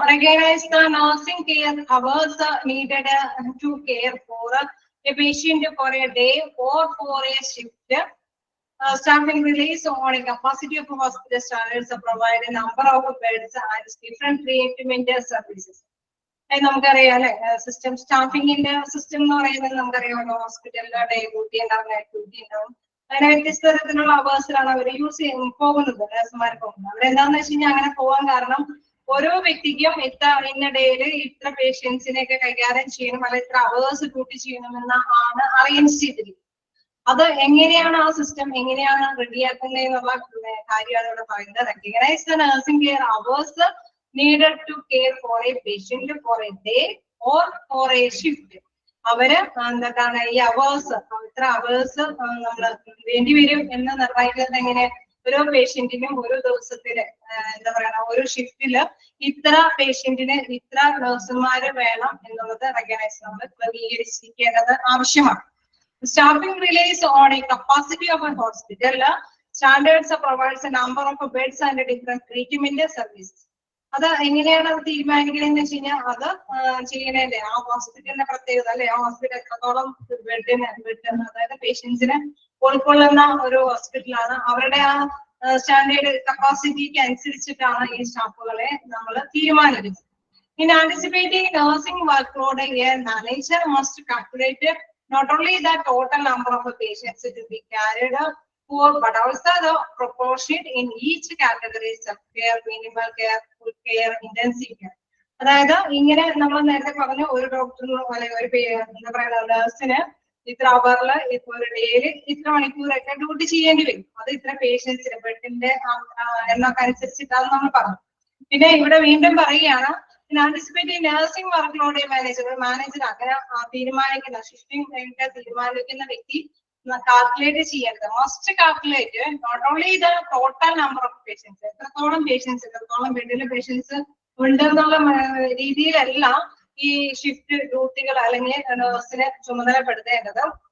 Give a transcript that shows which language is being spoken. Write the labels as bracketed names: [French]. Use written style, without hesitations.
[English] Recognize the nursing care hours needed to care for a patient for a day or for a shift. Staffing relies on a capacity of hospital standards to provide a number of beds and different treatment services. [Malayalam] നമുക്കറിയാം അല്ലെ, system സ്റ്റാഫിങ്ങിന്റെ system എന്ന് പറയുന്നത് നമുക്കറിയാമല്ലോ, ഹോസ്പിറ്റലിലെ day duty ഉണ്ടാവും, night duty ഉണ്ടാവും. അങ്ങനെ വ്യത്യസ്ത തരത്തിലുള്ള അവേഴ്സിലാണ് അവർ പോകുന്നത്, നഴ്സുമാർ പോകുന്നത്. അവരെന്താന്ന് വെച്ച് കഴിഞ്ഞാൽ അങ്ങനെ പോകാൻ കാരണം ഓരോ വ്യക്തിക്കും ഇന്ന ഡേയില് ഇത്ര പേഷ്യൻസിനെ ഒക്കെ കൈകാര്യം ചെയ്യണം, അല്ല ഇത്ര അവേഴ്സ് ഡ്യൂട്ടി ചെയ്യണമെന്ന് ആണ് അറേഞ്ച് ചെയ്തിരിക്കുന്നത്. അത് എങ്ങനെയാണ് ആ സിസ്റ്റം എങ്ങനെയാണ് റെഡിയാക്കുന്നത് എന്നുള്ള കാര്യമാണ് ഇവിടെ പറയുന്നത്. [English] Recognise the nursing care hours needed to care for a patient for a day or for a shift. [Malayalam] അവര് എന്താണ് ഈ അവേഴ്സ്, ഇത്ര അവേഴ്സ് നമ്മൾ വേണ്ടിവരും എന്ന് നിർണ്ണയിക്കുന്നത് എങ്ങനെ? ഓരോ പേഷ്യന്റിനും ഓരോ ദിവസത്തില് എന്താ പറയുക, ഒരു ഷിഫ്റ്റില് ഇത്ര പേഷ്യന്റിന് ഇത്ര നഴ്സുമാര് വേണം എന്നുള്ളത് റെക്കഗ്നൈസ് നമ്മൾ ക്രമീകരിച്ചിരിക്കേണ്ടത് ആവശ്യമാണ്. [English] Staffing relies on a capacity of a hospital. Standards provides a number of beds and different treatment services. [Malayalam] അത് എങ്ങനെയാണ് അത് തീരുമാനിക്കണമെന്ന് വെച്ച് കഴിഞ്ഞാൽ അത് ചെയ്യണല്ലേ ആ ഹോസ്പിറ്റലിന്റെ പ്രത്യേകത അല്ലെ, ആ ഹോസ്പിറ്റൽ എത്രത്തോളം ബെഡിന് അതായത് പേഷ്യൻസിന് ഉൾക്കൊള്ളുന്ന ഒരു ഹോസ്പിറ്റലാണ്. അവരുടെ ആ സ്റ്റാൻഡേർഡ് കപ്പാസിറ്റിക്ക് അനുസരിച്ചിട്ടാണ് ഈ സ്റ്റാഫുകളെ നമ്മൾ തീരുമാനിക്കുന്നത്. [English] In anticipating nursing workload, a manager must calculate not only the total number of patients to be carried for, but also the proportion in each category: self-care, minimal care, full care, intensive care. [Malayalam] അതായത് ഇങ്ങനെ നമ്മൾ നേരത്തെ പറഞ്ഞ ഒരു ഡോക്ടറിന് അല്ലെങ്കിൽ ഒരു എന്താ പറയുക നഴ്സിന് ഇത്ര അവറില് ഇപ്പൊ ഒരു ഡേയില് ഇത്ര മണിക്കൂറൊക്കെ ഡ്യൂട്ടി ചെയ്യേണ്ടി വരും. അത് ഇത്ര പേഷ്യൻസിന് ബെഡിന്റെ എന്നൊക്കെ അനുസരിച്ചിട്ടാണ് നമ്മൾ പറഞ്ഞു. പിന്നെ ഇവിടെ വീണ്ടും പറയുകയാണ്, ആന്റിസിപ്പേറ്റിംഗ് നഴ്സിംഗ് വർക്ക്ലോഡ് മാനേജർ അങ്ങനെ തീരുമാനിക്കുന്ന ഷിഫ്റ്റിംഗ് തീരുമാനിക്കുന്ന വ്യക്തി കാൽക്കുലേറ്റ് ചെയ്യേണ്ടത് [English] must calculate not only the total number of patients, [Malayalam] എത്രത്തോളം ബെഡിലെ പേഷ്യൻസ് ഉണ്ടെന്നുള്ള രീതിയിലല്ല ഈ ഷിഫ്റ്റ് ഡ്യൂട്ടികൾ അല്ലെങ്കിൽ നഴ്സിനെ ചുമതലപ്പെടുത്തേണ്ടത്.